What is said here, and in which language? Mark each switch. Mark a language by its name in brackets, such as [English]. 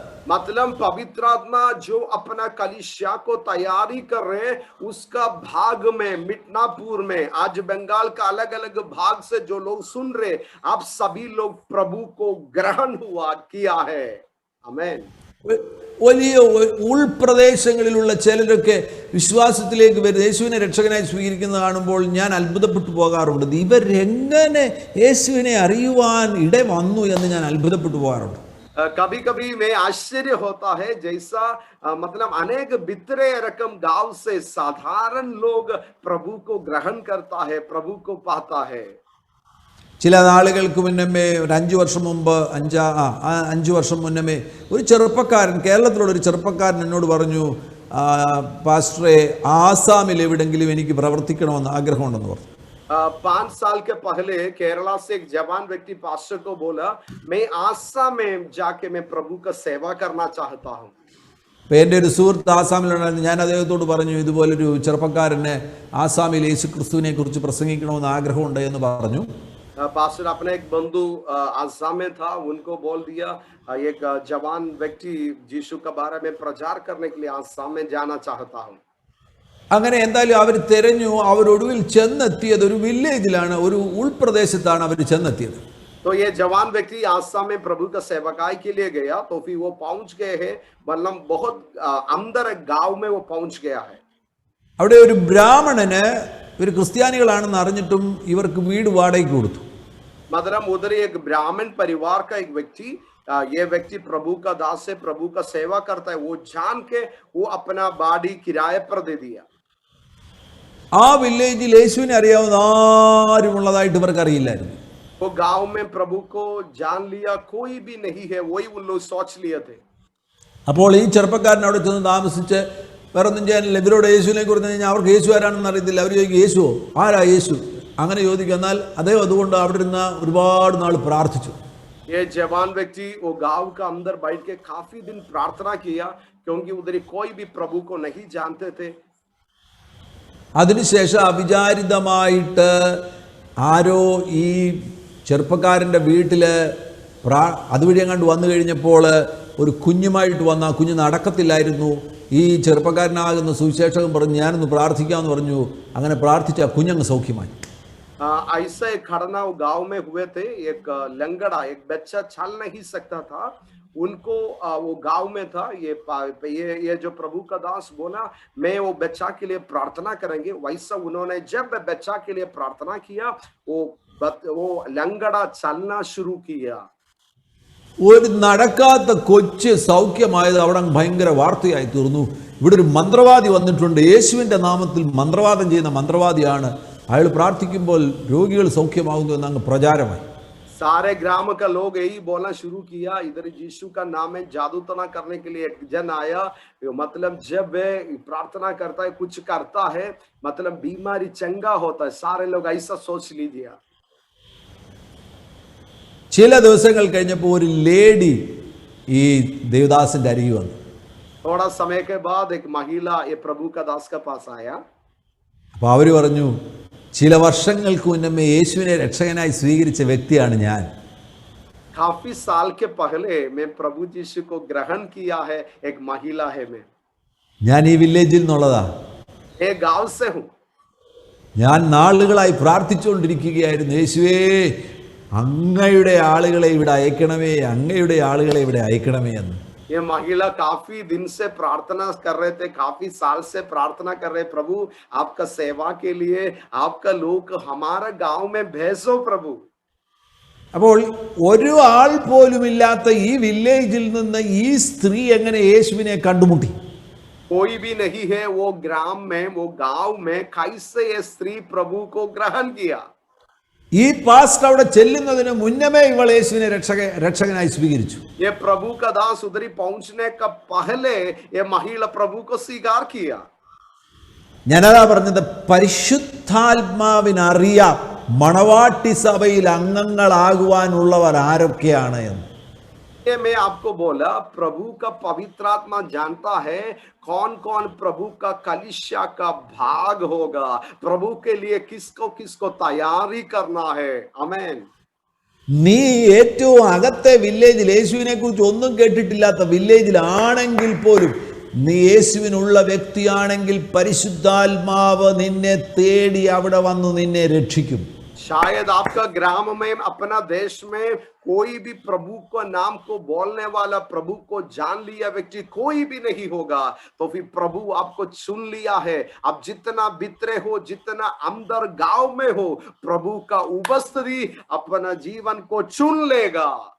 [Hindi] मतलब पवित्र आत्मा जो अपना कलीसिया को तैयारी कर रहे हैं, उसका भाग में मिडनापुर में आज बंगाल का अलग अलग भाग से जो लोग सुन रहे, आप सभी लोग प्रभु को ग्रहण हुआ किया है. आमेन. [Malayalam] വലിയ ഉൾപ്രദേശങ്ങളിലുള്ള ചിലരൊക്കെ വിശ്വാസത്തിലേക്ക് വരും, യേശുവിനെ രക്ഷകനായി സ്വീകരിക്കുന്നത് കാണുമ്പോൾ ഞാൻ അത്ഭുതപ്പെട്ടു പോകാറുണ്ട്. ഇവരെങ്ങനെ യേശുവിനെ അറിയുവാൻ ഇട വന്നു എന്ന് ഞാൻ അത്ഭുതപ്പെട്ടു പോകാറുണ്ട്. [Hindi] कभी कभी में आश्चर्य होता है, जैसा मतलब अनेक बितरे रकम गांव से साधारण लोग प्रभु को ग्रहण करता है, प्रभु को पाता है. [Malayalam] ചില നാളുകൾക്ക് മുന്നമേ ഒരു 5 വർഷം മുമ്പ് 5 വർഷം മുന്നമേ ഒരു ചെറുപ്പക്കാരൻ, കേരളത്തിലുള്ള ഒരു ചെറുപ്പക്കാരൻ എന്നോട് പറഞ്ഞു, പാസ്റ്ററെ ആസാമിൽ എവിടെങ്കിലും എനിക്ക് പ്രവർത്തിക്കണമെന്ന് ആഗ്രഹമുണ്ടെന്ന് പറഞ്ഞു. [Hindi] 5 साल के पहले केरला से एक जवान व्यक्ति पास्टर को बोला, मैं आसाम में जाके मैं प्रभु का सेवा करना चाहता हूँ. [Malayalam] എൻ്റെ ഒരു സുഹൃത്ത് ആസാമിലുണ്ടായിരുന്നു. ഞാൻ അദ്ദേഹത്തോട് പറഞ്ഞു, ഇതുപോലൊരു ചെറുപ്പക്കാരനെ ആസാമിൽ യേശു ക്രിസ്തുവിനെ കുറിച്ച് പ്രസംഗിക്കണമെന്ന് ആഗ്രഹമുണ്ട് എന്ന് പറഞ്ഞു. [Hindi] पास्टर अपने एक बंधु आसाम में था, उनको बोल दिया एक जवान व्यक्ति यीशु के बारे में प्रचार करने के लिए आसाम में जाना चाहता हूँ. [Malayalam] അങ്ങനെ എന്തായാലും അവർ തിരഞ്ഞു. അവരൊടുവിൽ ചെന്നെത്തിയത് ഒരു വില്ലേജിലാണ്, ഒരു ഉൾപ്രദേശത്താണ് അവർ ചെന്നെത്തിയത്. [Hindi] तो ये जवान व्यक्ति आसाम में प्रभु का सेवकाई के लिए गया, तो फिर वो पहुंच गए हैं, मतलब बहुत अंदर गांव में वो पहुंच गया है. [Malayalam] അവിടെ ഒരു ബ്രാഹ്മണന്, ഇവർ ക്രിസ്ത്യാനികളാണെന്ന് അറിഞ്ഞിട്ടും ഇവർക്ക് വീട് വാടകയ്ക്ക് കൊടുത്തു. [Hindi] मतलब उधर एक ब्राह्मण परिवार का एक व्यक्ति, ये व्यक्ति प्रभु का दास है, प्रभु का सेवा करता है, वो जान के वो अपना बाड़ी किराए पर दे दिया. [Malayalam] ആ വില്ലേജിൽ യേശുവിനെ അറിയാവുന്ന ആരുമുള്ളതായിട്ട് ഇവർക്ക് അറിയില്ലായിരുന്നു. [Hindi] वो गांव में प्रभु को जान लिया कोई भी नहीं है, वही उन लोग सोच लिए थे. [Malayalam] അപ്പോൾ ഈ ചെറുപ്പക്കാരൻ അവിടെ ചെന്ന് താമസിച്ച് വേറൊന്നും ചെയ്യാനില്ല. ഇവരോട് യേശുവിനെ കുറിച്ച് കഴിഞ്ഞാൽ അവർക്ക് യേശു ആരാണെന്ന് അറിയത്തില്ല. അവർ ചോദിക്കും, യേശുവോ, ആരാ യേശു, അങ്ങനെ ചോദിക്കും. എന്നാൽ അദ്ദേഹം അതുകൊണ്ട് അവിടെ ഇരുന്ന് ഒരുപാട് നാൾ പ്രാർത്ഥിച്ചു. [Hindi] ये जवान व्यक्ति वो गांव का अंदर बैठ के काफी दिन प्रार्थना किया, क्योंकि उधर कोई भी प्रभु को नहीं जानते थे. [Malayalam] അതിനുശേഷം അവിചാരിതമായിട്ട് ആരോ ഈ ചെറുപ്പക്കാരൻ്റെ വീട്ടിൽ അതുവഴി അങ്ങോട്ട് വന്നു കഴിഞ്ഞപ്പോൾ ഒരു കുഞ്ഞുമായിട്ട് വന്ന ആ കുഞ്ഞ് നടക്കത്തില്ലായിരുന്നു. ഈ ചെറുപ്പക്കാരനാകുന്ന സുവിശേഷകൻ പറഞ്ഞു, ഞാനൊന്ന് പ്രാർത്ഥിക്കാമെന്ന് പറഞ്ഞു. അങ്ങനെ പ്രാർത്ഥിച്ച ആ കുഞ്ഞങ്ങ് സൗഖ്യമായി. [Hindi] ऐसा एक घटना वो गांव में हुए थे. एक लंगड़ा, एक बच्चा चल नहीं सकता था, उनको वो गांव में था. ये जो प्रभु का दास बोला, मैं वो बच्चा के लिए प्रार्थना करेंगे. वैसा उन्होंने जब बच्चा के लिए प्रार्थना किया, वो लंगड़ा चलना शुरू किया. [Malayalam] ഒരു നടക്കാത്ത കൊച്ച് സൗഖ്യമായത് അവിടെ ഭയങ്കര വാർത്തയായി തീർന്നു. ഇവിടെ ഒരു മന്ത്രവാദി വന്നിട്ടുണ്ട്, യേശുവിൻ്റെ നാമത്തിൽ മന്ത്രവാദം ചെയ്യുന്ന മന്ത്രവാദിയാണ്, അയാൾ പ്രാർത്ഥിക്കുമ്പോൾ രോഗികൾ സൗഖ്യമാകുന്നു എന്നങ്ങ് പ്രചാരമായി. [Hindi] सारे ग्राम का लोग यही बोलना शुरू किया, इधर यीशु का नाम में जादू तना करने के लिए एक जन आया. मतलब जब वे प्रार्थना करता है, कुछ करता है, मतलब बीमारी चंगा होता है. सारे लोग ऐसा सोच लीजिए. [Malayalam] ചില ദിവസങ്ങൾ കഴിഞ്ഞപ്പോൾ ഒരു ലേഡി ഈ ദേവദാസിന്റെ അരികെ വന്നു. [Hindi] थोड़ा समय के बाद एक महिला ये प्रभु का दास के पास आया. [Malayalam] അപ്പോൾ അവർ പറഞ്ഞു, ചില വർഷങ്ങൾക്ക് മുന്നമേ യേശുവിനെ രക്ഷകനായി സ്വീകരിച്ച വ്യക്തിയാണ് ഞാൻ. [Hindi] काफी साल के पहले मैं प्रभु यीशु को ग्रहण किया है, एक महिला है. [Malayalam] ഞാൻ ഈ വില്ലേജിൽ നിന്നുള്ളതാ. [Hindi] मैं गांव से हूँ. [Malayalam] ഞാൻ നാളുകളായി പ്രാർത്ഥിച്ചുകൊണ്ടിരിക്കുകയായിരുന്നു, യേശുവേ അങ്ങയുടെ ആളുകളെ ഇവിടെ അയക്കണമേ, അങ്ങയുടെ ആളുകളെ ഇവിടെ അയക്കണമേ എന്ന്. [Hindi] ये महिला काफी दिन से प्रार्थना कर रहे थे, काफी साल से प्रार्थना कर रहे, प्रभु आपका सेवा के लिए आपका लोग हमारा गांव में भेजो प्रभु. [Malayalam] അപ്പോൾ ഒരു ആൾ പോലും ഇല്ലാത്ത ഈ വില്ലേജിൽ നിന്ന് ഈ സ്ത്രീ എങ്ങനെ യേശുവിനെ കണ്ടുമുട്ടി? [Hindi] कोई भी नहीं है वो ग्राम में, वो गांव में, कैसे ये स्त्री प्रभु को ग्रहण किया? [Malayalam] ഈ പാസ്റ്റർ അവിടെ ചെല്ലുന്നതിന് മുന്നമേ ഇവൾ യേശുവിനെ രക്ഷകനായി സ്വീകരിച്ചു. [Hindi] ये प्रभु का दास उधरी पहुंचने का पहले ये महिला प्रभु को स्वीकार किया. [Malayalam] ഞാനതാ പറഞ്ഞത്, പരിശുദ്ധാത്മാവിനറിയാം മണവാട്ടി സഭയിൽ അംഗങ്ങളാകുവാനുള്ളവർ ആരൊക്കെയാണ് എന്ന്. [Hindi] ये मैं आपको बोला प्रभु का पवित्र आत्मा जानता है कौन कौन प्रभु का कलीसिया का भाग होगा, प्रभु के लिए किसको किसको तैयारी करना है। आमेन। [Malayalam] നീ ഏറ്റവും അകത്തെ വില്ലേജിൽ യേശുവിനെ കുറിച്ച് ഒന്നും കേട്ടിട്ടില്ലാത്ത വില്ലേജിലാണെങ്കിൽ പോലും നീ യേശുവിനുള്ള വ്യക്തിയാണെങ്കിൽ പരിശുദ്ധാത്മാവ് നിന്നെ തേടി അവിടെ വന്നു നിന്നെ രക്ഷിക്കും. [Hindi] शायद आपका ग्राम में अपना देश में कोई भी प्रभु को नाम को बोलने वाला, प्रभु को जान लिया व्यक्ति कोई भी नहीं होगा, तो फिर प्रभु आपको चुन लिया है। आप जितना भीतरे हो, जितना अंदर गांव में हो, प्रभु का उपस्थिति अपना जीवन को चुन लेगा।